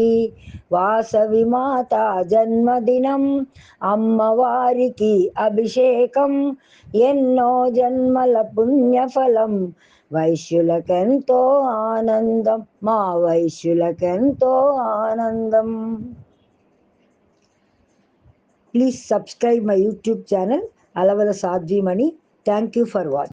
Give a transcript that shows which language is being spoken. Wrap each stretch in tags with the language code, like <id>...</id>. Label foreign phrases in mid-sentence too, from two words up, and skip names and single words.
<te>వాసవి మాత జన్మదినం అమ్మవారికి అభిషేకం, ఎన్నో జన్మల పుణ్యఫలం, వైశ్యులకెంతో ఆనందం, మా వైశ్యులకెంతో ఆనందం.</te> <en>Please subscribe my YouTube channel, Alavala Sadhvimani. Thank you for watching.</en>